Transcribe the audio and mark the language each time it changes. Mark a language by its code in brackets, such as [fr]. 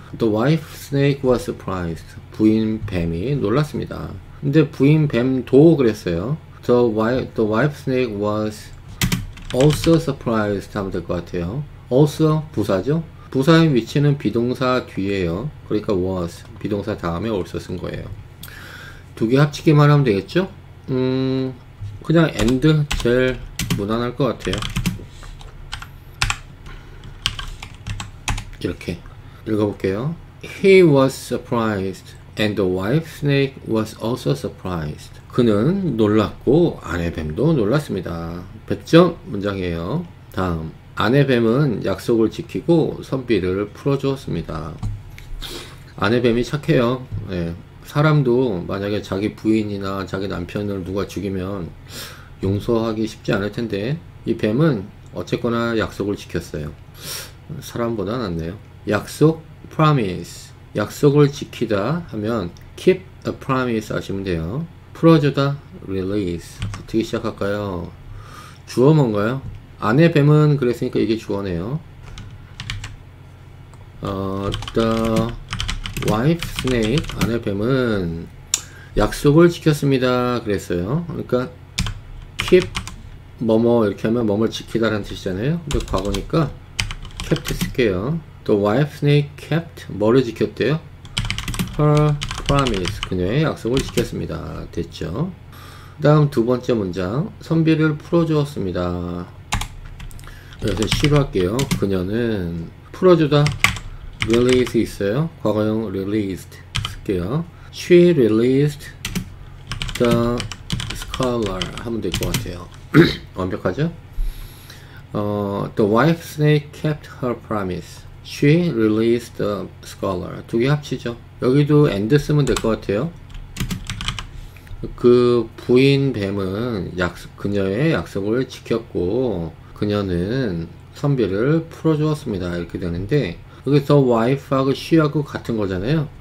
[en] The wife snake was surprised. [ko] 부인 뱀이 놀랐습니다. 근데 부인 뱀도 그랬어요. [en] The wife snake was also surprised [ko] 하면 될 것 같아요. also 부사죠. 부사의 위치는 비동사 뒤에요. 그러니까 was 비동사 다음에 also 쓴 거예요. 두 개 합치기만 하면 되겠죠? 그냥 and 제일 무난할 것 같아요. 이렇게 읽어볼게요. [en] He was surprised and the wife snake was also surprised. [ko] 그는 놀랐고 아내 뱀도 놀랐습니다. 100점 문장이에요. 다음 아내 뱀은 약속을 지키고 선비를 풀어주었습니다. 아내 뱀이 착해요. 네. 사람도 만약에 자기 부인이나 자기 남편을 누가 죽이면 용서하기 쉽지 않을 텐데 이 뱀은 어쨌거나 약속을 지켰어요. 사람보다 낫네요. 약속 promise 약속을 지키다 하면 [en] keep a promise [ko] 하시면 돼요. 풀어주다 release 어떻게 시작할까요? 주어 뭔가요? 아내 뱀은 그랬으니까 이게 주어네요. [en] The wife snake [ko] 아내 뱀은 약속을 지켰습니다. 그랬어요. 그러니까 keep 뭐뭐 이렇게 하면 뭐뭘 지키다 라는 뜻이잖아요. 근데 과거니까 kept 쓸게요. [en] The wife snake kept [ko] 뭐를 지켰대요? [en] Her promise [ko] 그녀의 약속을 지켰습니다. 됐죠? 다음 두 번째 문장 선비를 풀어주었습니다. 여기서 시로 할게요. 그녀는 풀어주다 release 있어요. 과거형 released 쓸게요. [en] She released the scholar [ko] 하면 될 것 같아요. 완벽하죠? [en] The wife snake kept her promise. She released the scholar. [ko] 두 개 합치죠. 여기도 and 쓰면 될 것 같아요. 그 부인 뱀은 그녀의 약속을 지켰고 그녀는 선비를 풀어주었습니다. 이렇게 되는데 여기서 wife하고 she하고 같은 거잖아요.